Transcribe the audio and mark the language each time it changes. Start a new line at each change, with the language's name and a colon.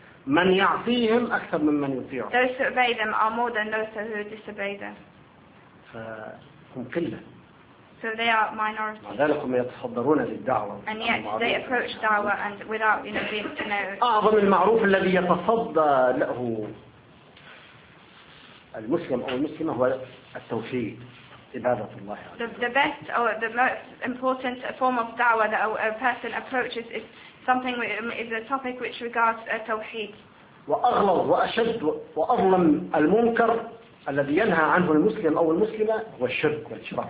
Arabic: من يعصيهم أكثر من من يطيعهم.
English: Those who obey them are more than those who disobey them.
Arabic: فهم كله.
English: So they are minority.
Arabic: مع ذلك هم يتصدرون للدعوة.
English: And yet they approach دعوة and without you know being to know.
Arabic: أعظم المعروف الذي يتصدى له المسلم أو المسلمة هو التوحيد.
English: The best or the most important form of dawah that a person approaches is something is a topic which regards tawheed.
Arabic: وأغلظ وأشد وأظلم المنكر الذي ينهى عنه المسلم أو المسلمة هو الشرك والشرك.